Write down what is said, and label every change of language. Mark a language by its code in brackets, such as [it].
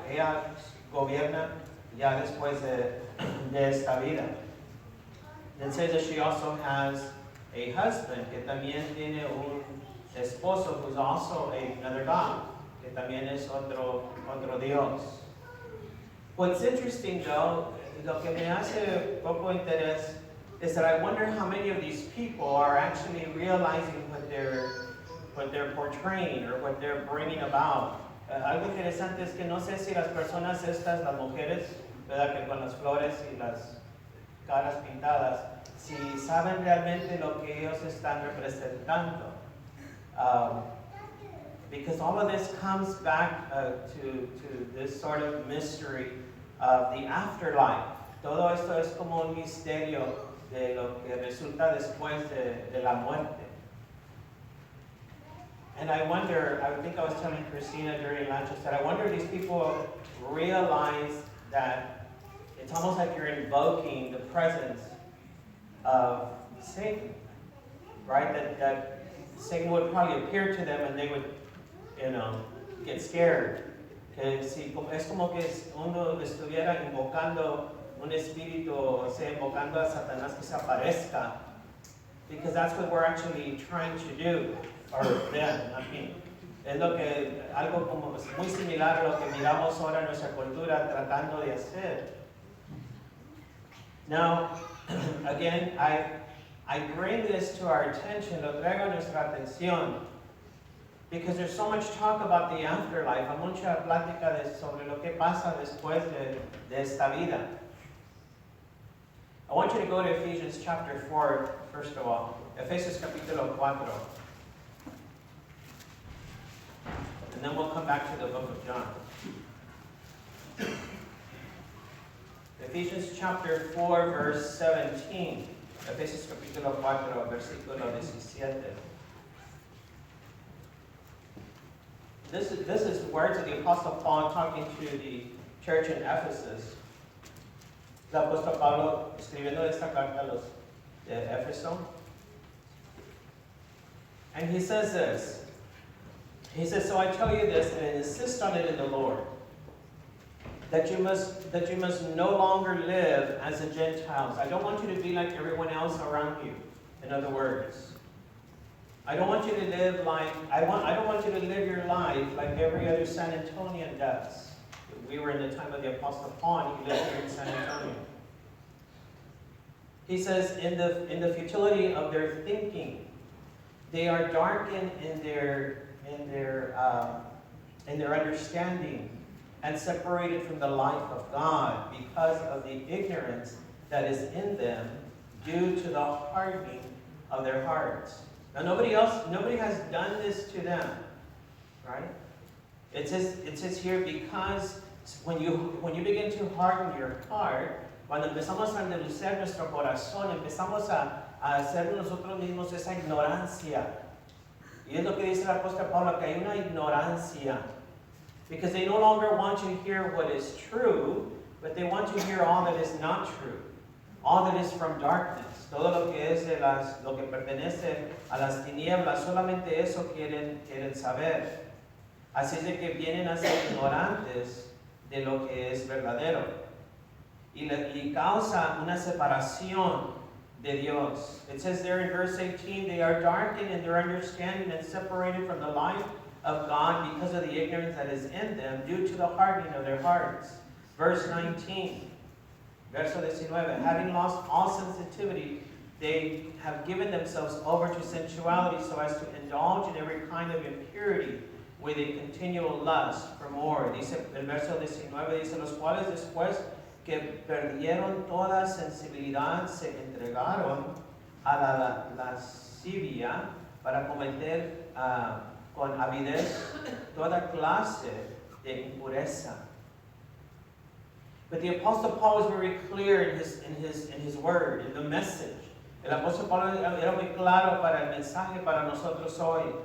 [es] Ella gobierna ya después de esta vida. [en] It says that she also has a husband, [es] que también tiene un esposo, [en] who's also another god, [es] que también es otro Dios. [en] What's interesting though, [es] lo que me hace poco interés, [en] is that I wonder how many of these people are actually realizing what they're portraying or what they're bringing about. [es] Algo interesante es que no sé si las personas estas, las mujeres, ¿verdad? Que con las flores y las caras pintadas, si saben realmente lo que ellos están representando. [en] Because all of this comes back to this sort of mystery of the afterlife. [es] Todo esto es como un misterio de lo que resulta después de la muerte. [en] And I wonder, I think I was telling Christina during lunch, I said, I wonder if these people realize that it's almost like you're invoking the presence of Satan, right? That Satan would probably appear to them and they would, get scared. [es] Es como que uno estuviera invocando un espíritu, o sea, invocando a Satanás que se aparezca. [en] Because that's what we're actually trying to do, or them, I mean. [es] Es algo como muy similar a lo que miramos ahora en nuestra cultura tratando de hacer. [en] Now, again, I bring this to our attention, [es] lo traigo a nuestra atención, [en] because there's so much talk about the afterlife, [es] hay mucha plática sobre lo que pasa después de esta vida. [en] I want you to go to Ephesians chapter 4, first of all. [es] Efesios capítulo 4. [en] And then we'll come back to the book of John. Ephesians chapter 4, verse 17. [es] Efesios capítulo 4, versículo 17. [en] This is words of the Apostle Paul talking to the church in Ephesus. [es] El apóstol Pablo escribiendo esta carta a los de Éfeso. [en] And he says this. He says, so I tell you this and insist on it in the Lord, that you must no longer live as the Gentiles. I don't want you to be like everyone else around you. In other words, I don't want you to live like I don't want you to live your life like every other San Antonian does. we were in the time of the Apostle Paul, and he lived here in San Antonio. He says, in the futility of their thinking, they are darkened in their understanding and separated from the life of God because of the ignorance that is in them due to the hardening of their hearts. Now nobody has done this to them, right? It says here, because when you begin to harden your heart, [es] cuando empezamos a endurecer nuestro corazón, empezamos a hacer nosotros mismos esa ignorancia. Y es lo que dice el apóstol Pablo, que hay una ignorancia. [en] Because they no longer want to hear what is true, but they want to hear all that is not true. All that is from darkness. [es] Todo lo que es lo que pertenece a las tinieblas, solamente eso quieren saber. Así es de que vienen a ser ignorantes de lo que es verdadero. Y causa una separación de Dios. [en] It says there in verse 18, they are darkened in their understanding and separated from the life of God because of the ignorance that is in them due to the hardening of their hearts. Verse 19, [es] verso 19, [en] having lost all sensitivity, they have given themselves over to sensuality so as to indulge in every kind of impurity with a continual lust for more. [es] Dice el verso 19, dice, los cuales después que perdieron toda sensibilidad se entregaron a la lascivia para cometer con avidez toda clase de impureza. [en] But the Apostle Paul was very clear in his word, in the message. [es] El Apóstol Pablo era muy claro para el mensaje para nosotros hoy.